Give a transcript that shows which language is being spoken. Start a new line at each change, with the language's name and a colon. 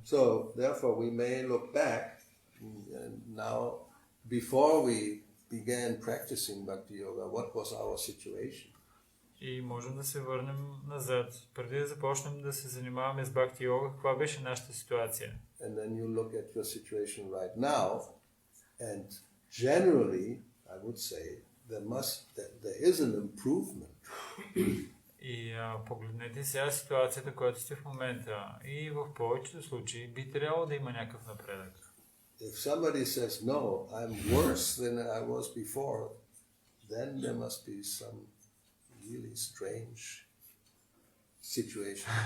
English: So therefore we may look back now, before we began practicing Bhakti Yoga, what was our situation?
Bulgarian: И можем да се върнем назад. Преди да започнем да се занимаваме с Бхакти Йога, каква беше нашата ситуация?
English: And then you look at your situation right now, and generally, I would say, there is an improvement.
Bulgarian: И погледнете сега ситуацията, която сте в момента. И в повечето случаи би трябвало да има някакъв напредък.
English: If somebody says, no, I'm worse than I was before, then there must be some really strange situation.